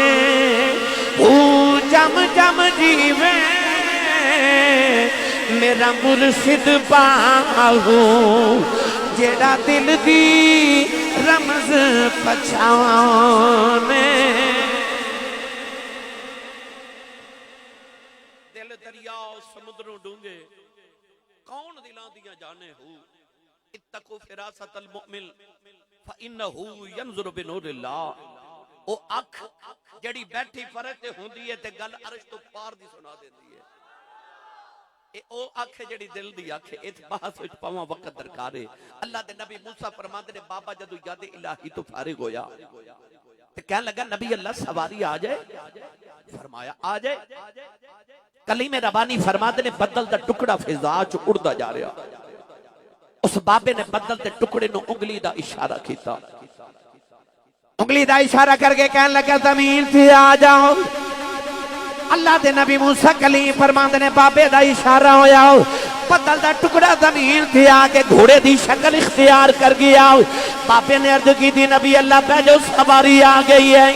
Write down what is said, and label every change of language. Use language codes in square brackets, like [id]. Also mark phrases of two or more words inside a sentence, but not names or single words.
[pa] وہ جم جم جیوے میرا مرشد باہو جیڑا دل دی رمز پچھانے۔ دل دریا سمندروں ڈونگے کون دلان دیا جانے ہو، [ar] اتقو فراست المؤمن فإنہو ینظر بنور اللہ۔ [pa] او اکھ جڑی بیٹھی فرق ہوندی ہے تے گل عرش تو پار دی سنا دیندی ہے۔ او اکھ جڑی دل دی اکھ اس بحث وچ پاواں وقت درکار ہے۔ اللہ دے نبی موسیٰ فرماتے نے بابا جدو یاد الہی تو فارغ ہویا تے کہنے لگا نبی اللہ سواری آ جائے؟ فرمایا آ جائے۔ کلیم ربانی فرماتے نے بدل دا ٹکڑا فضا چ اڑدا جا رہا، اس بابے نے بدل دے ٹکڑے نو انگلی دا اشارہ کیتا، انگلی دا اشارہ کر کے کہنے لگا زمین تھی آ جاؤ۔ اللہ دے نبی موسیٰ کلیم فرماتے نے بابے دا اشارہ ہو جاؤ، بدل دا ٹکڑا زمین تھی آ کے گھوڑے دی شکل اختیار کر گیا۔ بابے نے عرض کی دی نبی اللہ پہ جو سواری آ گئی ہے۔